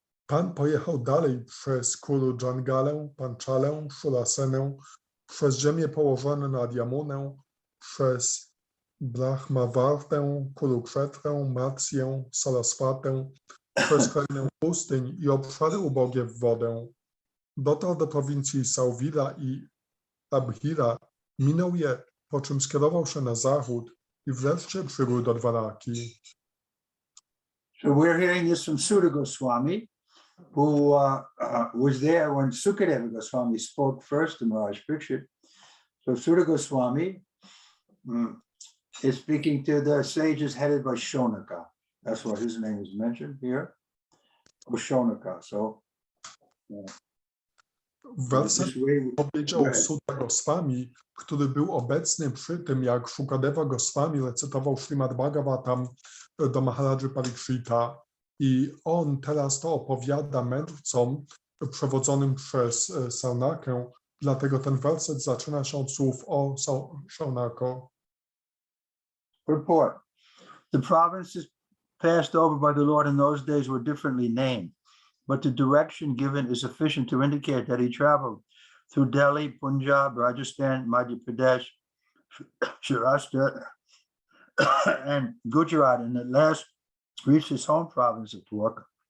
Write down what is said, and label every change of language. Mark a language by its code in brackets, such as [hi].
[pl] Pan pojechał dalej przez Kuru Dżangalę, Panchalę, Szulasenę, przez ziemię położone nad Jamunę, przez Brahmawartę, Kurukshetrę, Matsję, Saraswatę, przez krainę pustyń i obszary ubogie w wodę. Dotarł do prowincji Sauvira i Abhira, minął je, po czym skierował się na zachód i wreszcie przybył do Dwaraki. [en] So we're hearing this from Sutta Goswami, who was there when Sukadeva Goswami spoke first to Maharaj Parikshit. So Sutta Goswami is speaking to the sages headed by Shonaka. That's what his name is mentioned here. Shonaka. So [pl] Werset [en] this way [pl] powiedział Sutta Goswami, który był obecny przy tym, jak Shukadeva Goswami recytował Śrimad Bhagavatam do Maharadży Parikshita. I on teraz to opowiada mędrcom przewodzonym przez Saunakę, dlatego ten werset zaczyna się od słów o Saunako. [en] Purport. The provinces passed over by the Lord in those days were differently named, but the direction given is sufficient to indicate that he traveled through Delhi, Punjab, Rajasthan, Madhya Pradesh, Maharashtra, and Gujarat, and at last reached his home province of Dwarka.